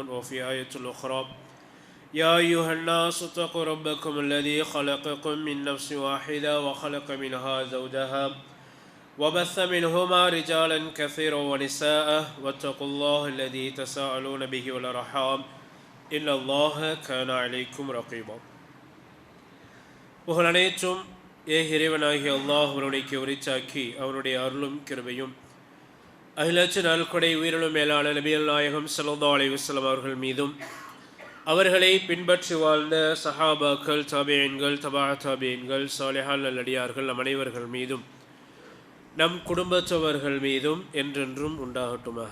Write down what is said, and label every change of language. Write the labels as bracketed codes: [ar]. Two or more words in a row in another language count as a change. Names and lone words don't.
[ar] وفي آية الأخرى: يا أيها الناس اتقوا ربكم الذي خلقكم من نفس واحدة وخلق منها زوجها وبث منهما رجالا كثيرا ونساء واتقوا الله الذي تساءلون به والأرحام إن الله كان عليكم رقيبا. [ta] புகழனைத்தும் இறைவனாகிய அல்லாஹ் ஒருவனுக்கு உரித்தாக்கி அவருடைய அருளும் கிருபையும் அகிலச்சு நல்கொடை உயிரிலும் மேலான நபிகள் நாயகம் [ar] صلى الله عليه وسلم [ta] அவர்கள் மீதும் அவர்களை பின்பற்றி வாழ்ந்த சஹாபாக்கள், தாபியீன்கள், தபா தாபியீன்கள், சாலிஹான் நல்லடியார்கள் நம் அனைவர்கள் மீதும் நம் குடும்பத்தவர்கள் மீதும் என்றென்றும் உண்டாகட்டுமாக.